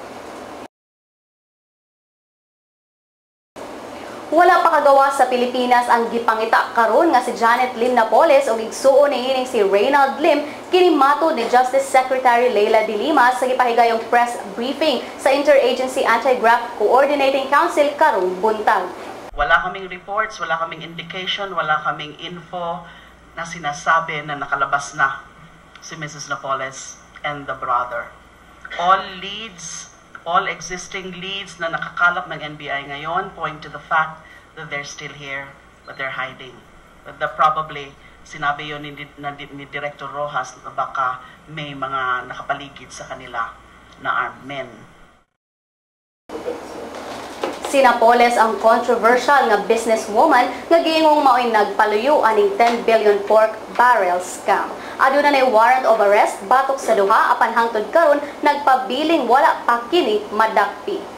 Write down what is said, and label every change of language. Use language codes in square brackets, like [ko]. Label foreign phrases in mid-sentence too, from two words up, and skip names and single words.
[ceb] Wala pa kagawa sa Pilipinas ang gipangita karon nga si Janet Lim Napoles o igsuon niining si Reynald Lim kini matod ni Justice Secretary Leila de Lima sa gipahigayong press briefing sa Interagency Anti-Graft Coordinating Council karong buntag. [tl] Wala kaming reports, wala kaming indication, wala kaming info na sinasabi na nakalabas na si Mrs. [en] Napoles and the brother. All existing leads [tl] na nakakalap ng NBI ngayon [en] point to the fact that they're still here, but they're hiding. But probably, [tl] sinabi yun ni Director Rojas na baka may mga nakapaligid sa kanila na [en] armed men. [ceb] Si Napoles ang controversial nga businesswoman nga giingong mao'y nagpaluyo aning 10 billion [en] pork barrel scam. [ceb] Aduna nay warrant of arrest batok sa duha apan hangtod karon nagpabiling wala pa kini madakpi.